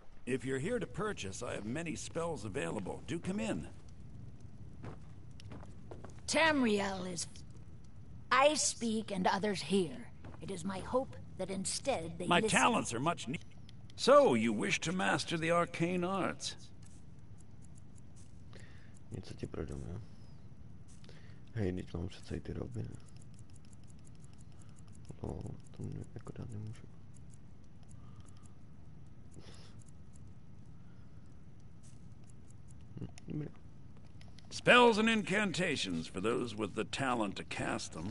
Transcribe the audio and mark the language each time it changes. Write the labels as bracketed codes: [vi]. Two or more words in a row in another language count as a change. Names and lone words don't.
[en] If you're here to purchase, I have many spells available. Do come in. Tamriel is... I speak and others hear. It is my hope that instead they My listen. talents are much needed. So, you wish to master the arcane arts? [cs] Něco ti prodáme. Hej, teď mám přece i ty roby. No, to mě jako dát nemůžu. Dobrý. [en] Spells and incantations for those with the talent to cast them.